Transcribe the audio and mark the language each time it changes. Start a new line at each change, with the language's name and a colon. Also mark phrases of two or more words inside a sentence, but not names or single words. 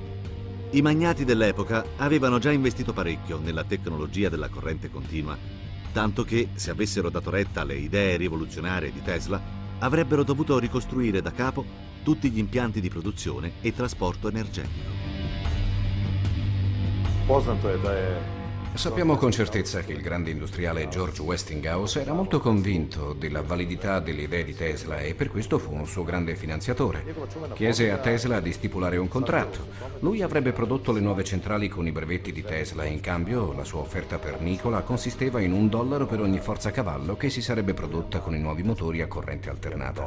Italian: I magnati dell'epoca avevano già investito parecchio nella tecnologia della corrente continua, tanto che, se avessero dato retta alle idee rivoluzionarie di Tesla, avrebbero dovuto ricostruire da capo tutti gli impianti di produzione e trasporto energetico.
Croatian: Poznato je da je
Italian: Sappiamo con certezza che il grande industriale George Westinghouse era molto convinto della validità delle idee di Tesla e per questo fu un suo grande finanziatore. Chiese a Tesla di stipulare un contratto. Lui avrebbe prodotto le nuove centrali con i brevetti di Tesla e in cambio la sua offerta per Nikola consisteva in $1 per ogni forza cavallo che si sarebbe prodotta con i nuovi motori a corrente alternata.